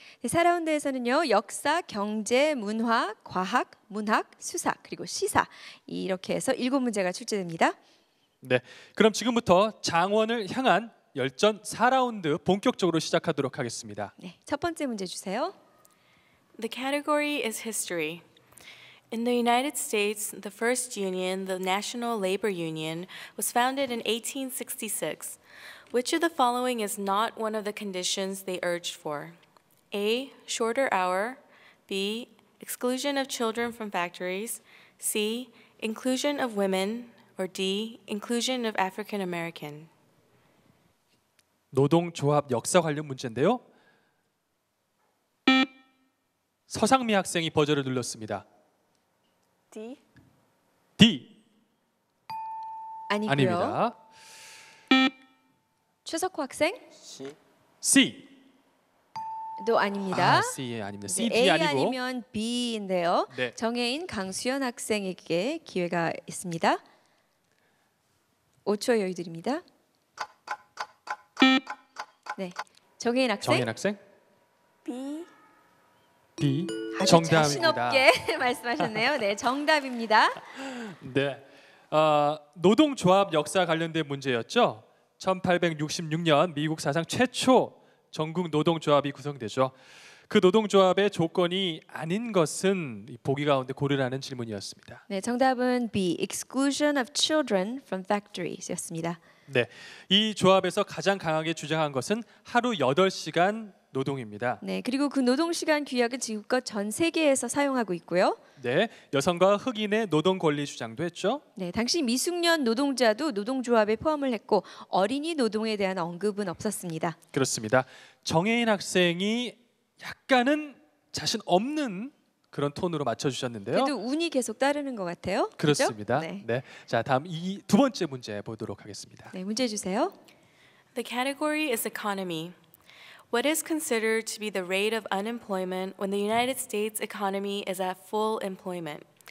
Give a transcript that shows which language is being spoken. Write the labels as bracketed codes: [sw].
[ko] 네, 4라운드에서는요, 역사, 경제, 문화, 과학, 문학, 수사 그리고 시사 이렇게 해서 7문제가 출제됩니다. 네, 그럼 지금부터 장원을 향한 열전 4라운드 본격적으로 시작하도록 하겠습니다. 네, 첫 번째 문제 주세요. [en] The category is history. In the United States, the first union, the National Labor Union, was founded in 1866. Which of the following is not one of the conditions they urged for? A. Shorter hour. B. Exclusion of children from factories. C. Inclusion of women. Or D. Inclusion of African American. [ko] 노동조합 역사 관련 문제인데요. 서상미 학생이 버저를 눌렀습니다. [en] D. D. [ko] 아니고요. 아닙니다. 최석호 학생? [en] C. [ko] 도 아닙니다. C 아닙니다. 네, [en] C, D A [ko] 아니고. 아니면 B인데요. 네. 정혜인, 강수현 학생에게 기회가 있습니다. 5초 여유 드립니다. 네, 정혜인 학생. 정혜인 학생. [en] B. D. [ko] 아주 정답입니다. 자신 없게 말씀하셨네요. 네, 정답입니다. 네, 노동조합 역사 관련된 문제였죠. 1866년 미국 사상 최초 전국 노동조합이 구성되죠. 그 노동조합의 조건이 아닌 것은 보기 가운데 고르라는 질문이었습니다. 네, 정답은 B. [en] Exclusion of children from factories였습니다. [ko] 네, 이 조합에서 가장 강하게 주장한 것은 하루 8시간 노동입니다. 네, 그리고 그 노동 시간 규약은 지금껏 전 세계에서 사용하고 있고요. 네, 여성과 흑인의 노동 권리 주장도 했죠. 네, 당시 미숙년 노동자도 노동조합에 포함을 했고 어린이 노동에 대한 언급은 없었습니다. 그렇습니다. 정혜인 학생이 약간은 자신 없는 그런 톤으로 맞춰주셨는데요. 그래도 운이 계속 따르는 것 같아요. 그렇습니다. 그렇죠? 네. 네, 자 다음 이 두 번째 문제 보도록 하겠습니다. 네, 문제 주세요. [en] The category is economy. What is considered to be the rate of unemployment when the United States economy is at full employment?